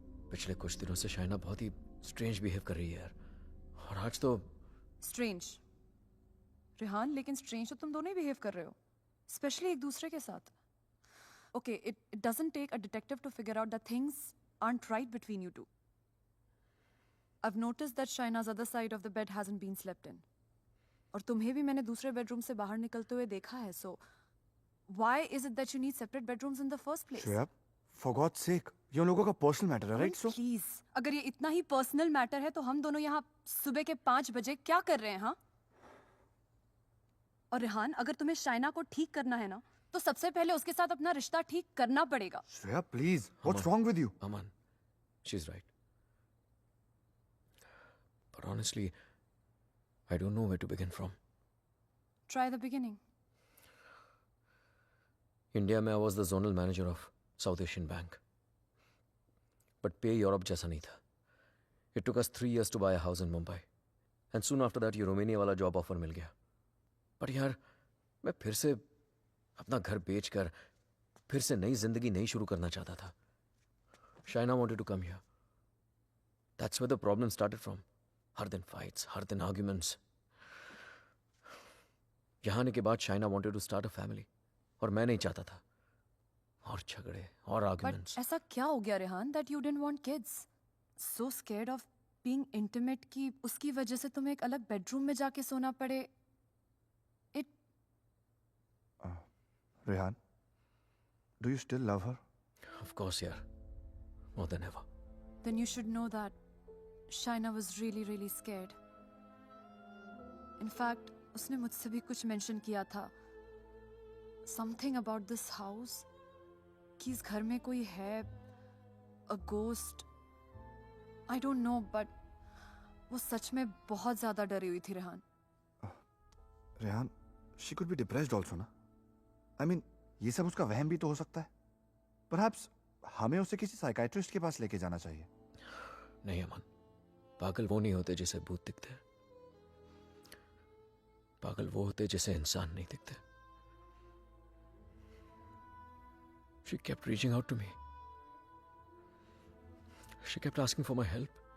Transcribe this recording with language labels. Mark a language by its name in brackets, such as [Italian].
[Hindi] पिछले कुछ दिनों से शाइना बहुत ही स्ट्रेंज बिहेव कर रही है यार. और आज तो स्ट्रेंज रेहान, लेकिन स्ट्रेंज तो तुम दोनों ही बिहेव कर रहे हो, स्पेशली एक दूसरे के साथ. [English] Okay, it doesn't take a detective to figure out that things aren't right between you two. I've noticed that Shaina's other side of the bed hasn't been slept in. [Hindi] और तुम्हें भी मैंने दूसरे बेडरूम से बाहर निकलते हुए देखा है. [English] So why is it that you need separate bedrooms in the first place? [Hindi] Shreya, [English] for God's sake, [Hindi] ये उन लोगों का पर्सनल मैटर है, राइट? सो प्लीज, अगर ये इतना ही पर्सनल मैटर है तो हम दोनों यहाँ सुबह के 5 बजे क्या कर रहे हैं? हाँ. और रेहान, अगर तुम्हें शाइना को ठीक करना है ना, तो सबसे पहले उसके साथ अपना रिश्ता ठीक करना पड़ेगा. [English] Shreya, please, what's wrong with you? Aman, she's right. But honestly, I don't know where to begin from. Try the beginning. [Hindi] India में [English] I was the zonal manager of South Asian Bank. But pay [Hindi] Europe जैसा नहीं था. [English] It took us 3 years to buy a house in Mumbai. And soon after that, [Hindi] ये Romania वाला job offer मिल गया. But यार, मैं फिर से अपना घर बेचकर फिर से नई जिंदगी नहीं शुरू करना चाहता था. [English] Shaina wanted to come here. That's where the problem started from. [Hindi] हर दिन [English] fights, हर दिन arguments. [Hindi] यहाँ आने के बाद Shaina [English] wanted to start a family [Hindi] और मैं नहीं चाहता था। और झगड़े और [English] But arguments. [Hindi] ऐसा क्या हो गया Rehan [English] That you didn't want kids? So scared of being intimate [Hindi] कि उसकी वजह से तुम्हें एक अलग बेडरूम में जाके सोना पड़े। [English] It Rehan, do you still love her? Of course यार, more than ever. then you should know that Shaina was really really scared. In fact, [Hindi] उसने मुझसे भी कुछ मेंशन किया था, [English] something about this house, [Hindi] कि इस घर में कोई है, [English] a ghost. I don't know, but [Hindi] वो सच में बहुत ज्यादा डरी हुई थी Rehan. [English] Rehan, she could be depressed also ना। I mean, [Hindi] ये सब उसका वहम भी तो हो सकता है। [English] Perhaps [Hindi] हमें उसे किसी साइकाइट्रिस्ट के पास लेके जाना चाहिए। नहीं अमन, पागल वो नहीं होते जिसे भूत दिखते हैं। पागल वो होते जिसे इंसान नहीं दिखते। [English] She kept reaching out to me. She kept asking for my help.